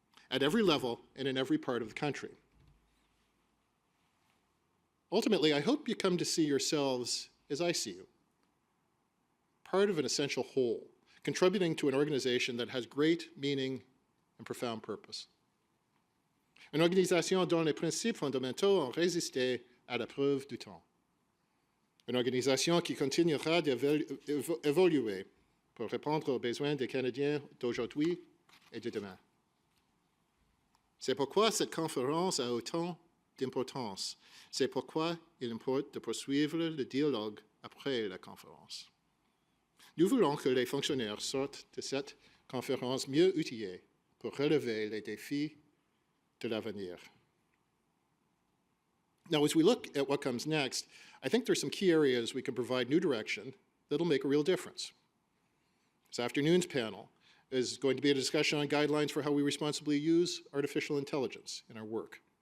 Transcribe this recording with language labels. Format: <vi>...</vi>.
<en>At every level and in every part of the country. Ultimately, I hope you come to see yourselves as I see you. Part of an essential whole, contributing to an organization that has great meaning and profound purpose.</en> <fr>Une organisation dont les principes fondamentaux ont résisté à la preuve du temps. Une organisation qui continuera d'évoluer pour répondre aux besoins des Canadiens d'aujourd'hui et de demain. C'est pourquoi cette conférence a autant d'importance. C'est pourquoi il importe de poursuivre le dialogue après la conférence. Nous voulons que les fonctionnaires sortent de cette conférence mieux outillés pour relever les défis de l'avenir.</fr> <en>Now, as we look at what comes next, I think there's some key areas we can provide new direction that'll make a real difference. This afternoon's panel is going to be a discussion on guidelines for how we responsibly use artificial intelligence in our work.</en>